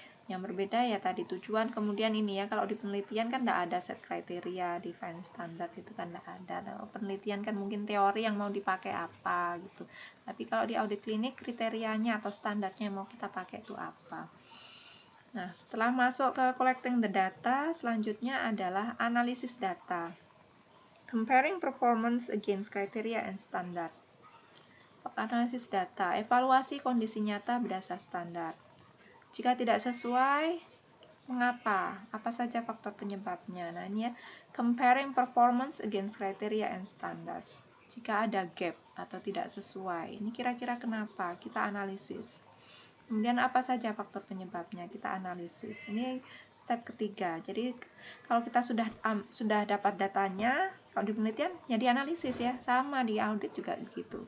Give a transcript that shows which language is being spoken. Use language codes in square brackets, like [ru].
[id] Yang berbeda ya tadi tujuan, kemudian ini ya, kalau di penelitian kan tidak ada set kriteria, define standar itu kan tidak ada. Nah, penelitian kan mungkin teori yang mau dipakai apa gitu. Tapi kalau di audit klinik kriterianya atau standarnya yang mau kita pakai itu apa. Nah, setelah masuk ke [en] collecting the data, [id] selanjutnya adalah analisis data. [en] Comparing performance against criteria and standard. [id] Analisis data, evaluasi kondisi nyata berdasar standar. Jika tidak sesuai, mengapa? Apa saja faktor penyebabnya? Nah, ini ya, [en] comparing performance against criteria and standards. [id] Jika ada gap atau tidak sesuai, ini kira-kira kenapa? Kita analisis. Kemudian apa saja faktor penyebabnya? Kita analisis. Ini step ketiga. Jadi kalau kita sudah dapat datanya, kalau di penelitian ya dianalisis ya. Sama di audit juga begitu.